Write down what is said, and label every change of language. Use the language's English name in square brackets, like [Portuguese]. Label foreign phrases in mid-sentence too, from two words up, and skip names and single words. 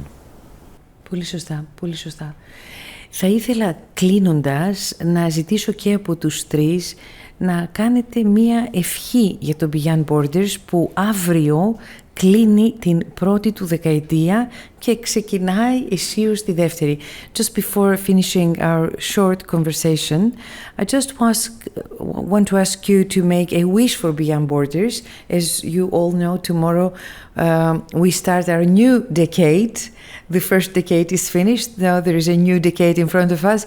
[Greek] Πολύ σωστά, πολύ σωστά. Θα ήθελα κλείνοντας να ζητήσω και από τους τρεις να κάνετε μία ευχή για το Beyond Borders που αύριο κλείνει την πρώτη του δεκαετία και ξεκινάει αισίως τη δεύτερη. [English] Just before finishing our short conversation, I just want to ask you to make a wish for Beyond Borders. As you all know, tomorrow we start our new decade. The first decade is finished. Now there is a new decade in front of us.